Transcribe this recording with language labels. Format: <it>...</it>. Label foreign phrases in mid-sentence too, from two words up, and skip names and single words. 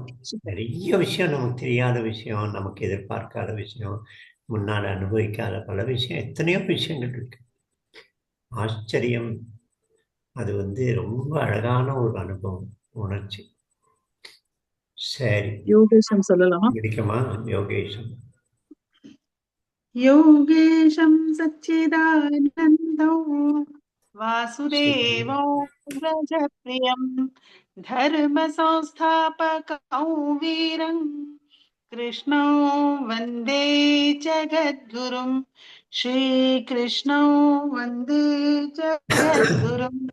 <ta>நிறைய விஷயம் நமக்கு தெரியாத விஷயம், நமக்கு எதிர்பார்க்காத விஷயம், முன்னால் அனுபவிக்காத பல விஷயம், எத்தனையோ விஷயங்கள் இருக்கு. ஆச்சரியம் அது வந்து ரொம்ப அழகான ஒரு அனுபவம், உணர்ச்சி. சரி, யோகேஷம் சொல்லலாமா? முடிக்கமா யோகேஷம்?</ta> <sa>योगेशं सच्चिदानन्दं वासुदेवं व्रजप्रियं धर्मसंस्थापकं वीरं कृष्णं वन्दे जगद्गुरुं, श्रीकृष्णं वन्दे जगद्गुरुं।</sa>